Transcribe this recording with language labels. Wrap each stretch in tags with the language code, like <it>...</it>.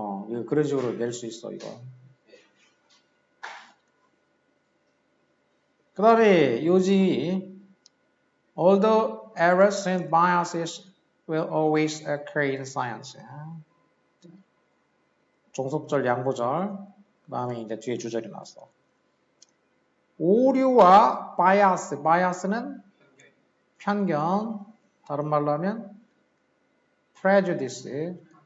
<ko>이거 그런 식으로 낼 수 있어, 이거. 그 다음에 요지</ko> <en>although errors and biases will always occur in science.</en> <ko>종속절, 양보절, 그 다음에 이제 뒤에 주절이 나왔어. 오류와 bias, bias는 편견, 다른 말로 하면 prejudice.</ko>